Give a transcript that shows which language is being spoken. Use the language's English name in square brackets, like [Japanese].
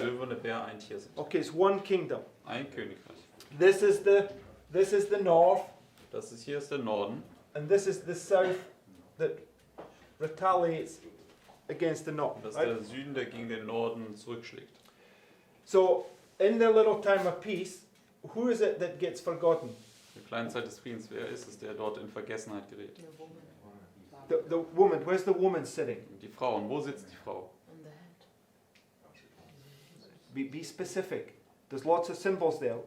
[German] Löwe und der Bär ein Tier sind. [English] Okay, it's one kingdom. [German] Ein Königreich. [English] This is the north, [German] Das ist hier ist der Norden [English] and this is the south that retaliates against the north, [German] und das ist [English] right? [German] der Süden, der gegen den Norden zurückschlägt. [English] So, in the little time of peace, who is it that gets forgotten? [German] In der kleinen Zeit des Friedens, wer ist es, der dort in Vergessenheit gerät? [English] woman. The woman. Where's the woman sitting? [German] Die Frau. Und wo sitzt die Frau? [English] On the head. Be specific. There's lots of symbols there.